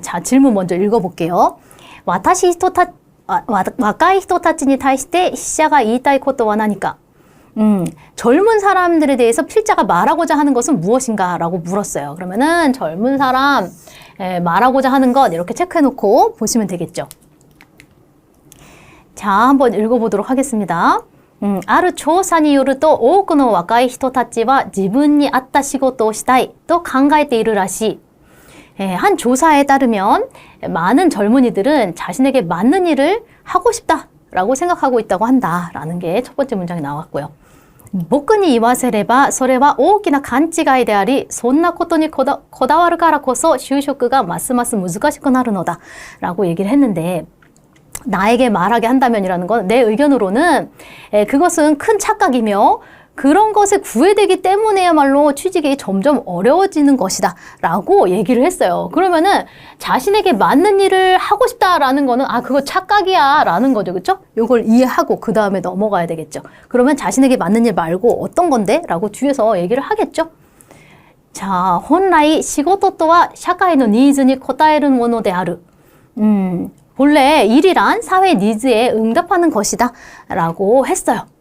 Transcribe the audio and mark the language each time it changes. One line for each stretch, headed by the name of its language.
Korean: 자, 질문 먼저 읽어볼게요.
Japanese: 와타시 히토타, 와카이 히토타치니 타이시테 시자가 이이타이 코토와 나니까.
Korean: 젊은 사람들에 대해서 필자가 말하고자 하는 것은 무엇인가? 라고 물었어요. 그러면은 젊은 사람 말하고자 하는 것 이렇게 체크해 놓고 보시면 되겠죠. 자, 한번 읽어보도록 하겠습니다.
Japanese: ある調査によると多くの若い人たちは自分に合った仕事をしたいと考えているらしい.
Korean: 한 조사에 따르면 많은 젊은이들은 자신에게 맞는 일을 하고 싶다라고 생각하고 있다고 한다라는 게 첫 번째 문장이 나왔고요.
Japanese: 僕に言わせればそれは大きな勘違いであり、そんなことにこだわるからこそ就職がますます難しくなるのだ
Korean: 라고 얘기를 했는데 나에게 말하게 한다면이라는 건 내 의견으로는 그것은 큰 착각이며 그런 것에 구애되기 때문에야말로 취직이 점점 어려워지는 것이다 라고 얘기를 했어요. 그러면은 자신에게 맞는 일을 하고 싶다라는 거는 아 그거 착각이야 라는 거죠. 그쵸? 이걸 이해하고 그 다음에 넘어가야 되겠죠. 그러면 자신에게 맞는 일 말고 어떤 건데? 라고 뒤에서 얘기를 하겠죠. 자,
Japanese: 本来仕事とは社会のニーズに応えるものである.
Korean: 본래 일이란 사회 니즈에 응답하는 것이다 라고 했어요.